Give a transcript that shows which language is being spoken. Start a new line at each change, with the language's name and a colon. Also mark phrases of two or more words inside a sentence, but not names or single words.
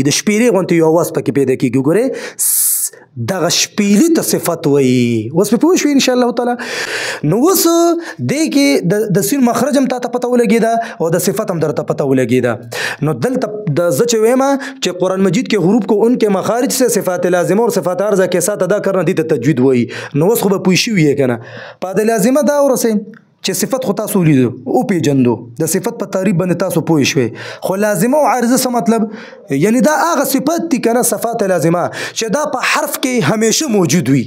Pashto: د شپېلې غوندې یو اواز پکې پیدا کیږي. ګورئ دغه شپېلې ته صفت وایي. اوس پې پوه شوې انشاءالله تعالی. نو اوس دې کې د سین مخرج هم تا ته پته ولګېده او د صفت هم درته پته ولګېده. نو دلته زه چې وایم چې قرآن مجید کې
Urdu: حروف کو ان کے مخارج سے صفات لازمه اور صفات عارضه کے ساتھ ادا کرنا
Pashto: دې ته تجوید وایي. نو اوس خو به پوه شوي یې که نه. په د لازمه دا ورسئ چې صفت خو تاسو ولیدو او پیژندو د صفت په تعریف باندې تاسو پوه شوي خو لازمه او عارضه څه مطلب یعنی دا هغه صفت دي کنه صفات لازمه چې دا په حرف کې همیشه موجود وي